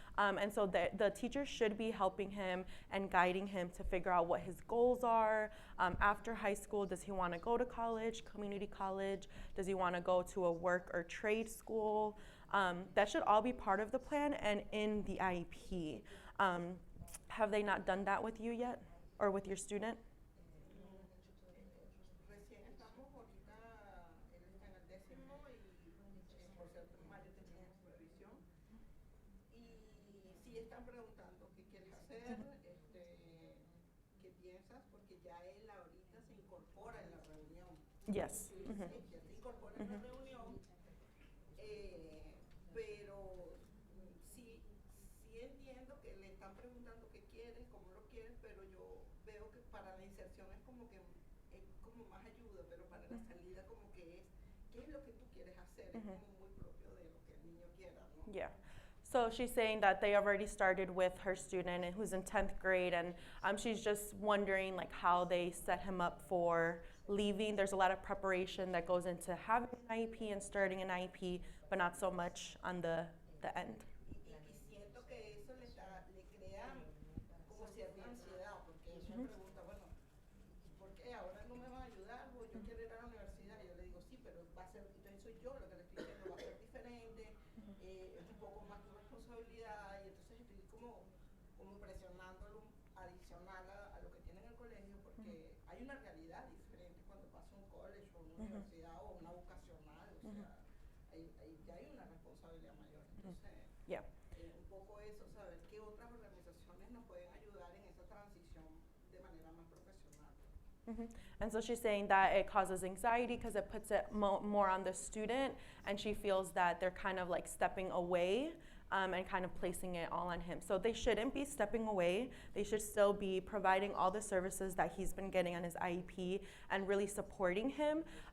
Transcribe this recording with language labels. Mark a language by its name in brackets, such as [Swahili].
[English] And so the teacher should be helping him and guiding him to figure out what his goals are after high school. Does he want to go to college, community college? Does he want to go to a work or trade school? That should all be part of the plan and in the IEP. Have they not done that with you yet, or with your student? [Spanish] Recién estamos ahorita, él está en el 10º y por ser primario tenemos supervisión. Y sí están preguntando qué quieres hacer, qué piensas, porque ya él ahorita se incorpora en la reunión. [English] Yes. [Spanish] Sí, ya se incorpora en la reunión, pero sí entiendo que le están preguntando qué quieres, cómo lo quieres, pero yo veo que para la inserción es como que es como más ayuda, pero para la salida como que ¿qué es lo que tú quieres hacer? Es como muy propio de lo que el niño quiera, ¿no? [English] Yeah. So she's saying that they already started with her student who's in 10th grade, and she's just wondering like how they set him up for leaving. There's a lot of preparation that goes into having an IEP and starting an IEP, but not so much on the end. [Spanish] Y siento que eso le crea como cierta ansiedad, porque él me pregunta, bueno, ¿por qué ahora no me van a ayudar? Pues yo quiero ir a la universidad. Y yo le digo, sí, pero va a ser, entonces soy yo lo que le estoy diciendo, va a ser diferente, es un poco más tu responsabilidad, y entonces estoy como presionándolo adicional a lo que tiene en el colegio, porque hay una realidad diferente cuando pasa un college o una universidad o una vocacional, o sea, ya hay una responsabilidad mayor. Entonces, [English] Yeah. [Spanish] Un poco eso, saber qué otras organizaciones nos pueden ayudar en esa transición de manera más profesional. [English] And so she's saying that it causes anxiety because it puts it more on the student, and she feels that they're kind of like stepping away and kind of placing it all on him. So they shouldn't be stepping away. They should still be providing all the services that he's been getting on his IEP and really supporting him.